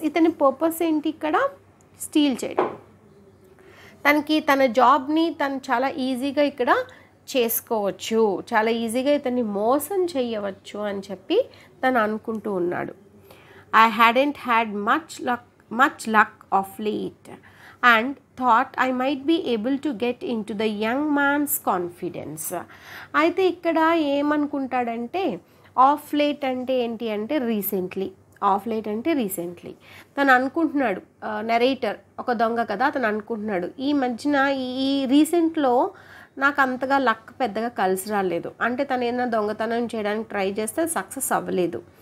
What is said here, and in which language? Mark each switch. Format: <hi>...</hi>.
<te>ఇతని పర్పస్ ఏంటి ఇక్కడ, స్టీల్ చేయడం. తనకి తన జాబ్ని తను చాలా ఈజీగా ఇక్కడ చేసుకోవచ్చు, చాలా ఈజీగా ఇతన్ని మోసం చేయవచ్చు అని చెప్పి తను అనుకుంటూ ఉన్నాడు.</te> <en>I hadn't had much luck much luck of late and thought I might be able to get into the young man's confidence.</en> <te>అయితే ఇక్కడ ఏమనుకుంటాడంటే ఆఫ్ లేట్ అంటే ఏంటి అంటే రీసెంట్లీ, ఆఫ్ లేట్ అంటే రీసెంట్లీ తను అనుకుంటున్నాడు, నెరేటర్ ఒక దొంగ కదా, అతను అనుకుంటున్నాడు ఈ మధ్యన ఈ రీసెంట్లో నాకు అంతగా లక్ పెద్దగా కలిసి రాలేదు, అంటే తను ఏదైనా దొంగతనం చేయడానికి ట్రై చేస్తే సక్సెస్ అవ్వలేదు.</te>